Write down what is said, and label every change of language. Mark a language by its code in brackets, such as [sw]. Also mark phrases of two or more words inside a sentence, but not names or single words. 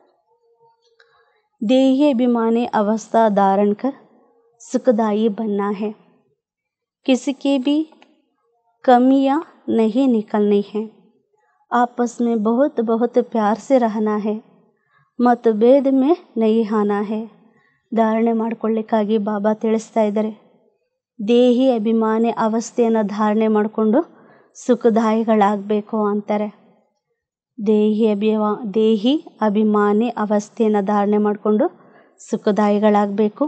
[hi] देही अभिमानी अवस्था धारण कर सुखदायी बनना है. किसी की भी कमियां नहीं निकलनी है. आपस में बहुत बहुत प्यार से रहना है. मतभेद में नहीं आना है. [kn] ಧಾರಣೆ ಮಾಡಿಕೊಳ್ಳಿಕ್ಕಾಗಿ ಬಾಬಾ ತಿಳಿಸ್ತಾ ಇದ್ದಾರೆ, ದೇಹಿ ಅಭಿಮಾನಿ ಅವಸ್ಥೆಯನ್ನು ಧಾರಣೆ ಮಾಡಿಕೊಂಡು ಸುಖದಾಯಿಗಳಾಗಬೇಕು ಅಂತಾರೆ. ದೇಹಿ ಅಭಿಮಾನಿ ಅವಸ್ಥೆಯನ್ನು ಧಾರಣೆ ಮಾಡಿಕೊಂಡು ಸುಖದಾಯಿಗಳಾಗಬೇಕು.